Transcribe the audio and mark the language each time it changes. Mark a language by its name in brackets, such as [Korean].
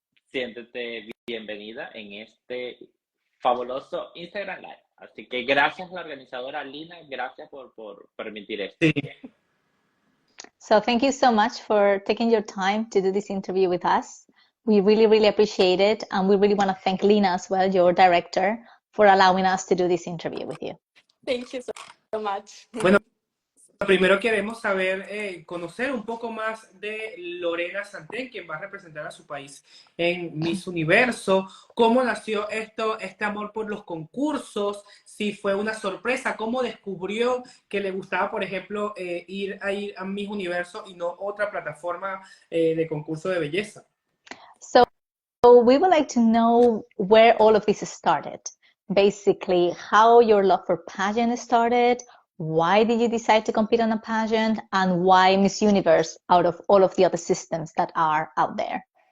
[Spanish] Siéntete bienvenida en este fabuloso Instagram Live. Así que gracias a la organizadora Lina, gracias por permitir esto. Sí. [English] So thank you so much for taking your time to do this interview with us. We really appreciate it, and we really want to thank Lina as well, your director, for allowing us to do this interview with you. Thank you so much. [Spanish] Bueno, primero queremos saber, conocer un poco más de Lorena Santen, quien va a representar a su país en Miss Universo. ¿Cómo nació este amor por los concursos? Si fue una sorpresa, ¿cómo descubrió que le gustaba, por ejemplo, ir a Miss Universo y no otra plataforma de concurso de belleza? [English] So we would like to know where all of this started. Basically, how your love for pageant started. Why did you decide to compete on a pageant, and why Miss Universe out of all of the other systems that are out there?